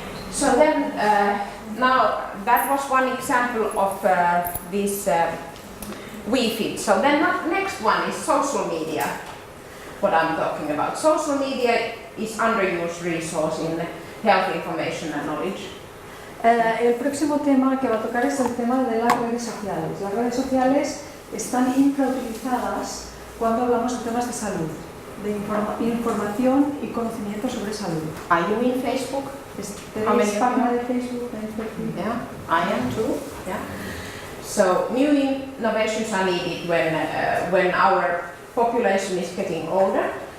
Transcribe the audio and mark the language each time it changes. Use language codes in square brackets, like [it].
[en] So then, now that was one example of this WeFit. So then next one is social media, what I'm talking about. Social media is underused resource in health information and knowledge. [es] El próximo tema que va a tocar es el tema de las redes sociales. Las redes sociales están infrautilizadas cuando hablamos de temas de salud, de información y conocimiento sobre salud. [en] Are you in Facebook? [es] ¿Tenéis página de Facebook? [en] Yeah, I am too. Yeah. So new innovations are needed when our population is getting older.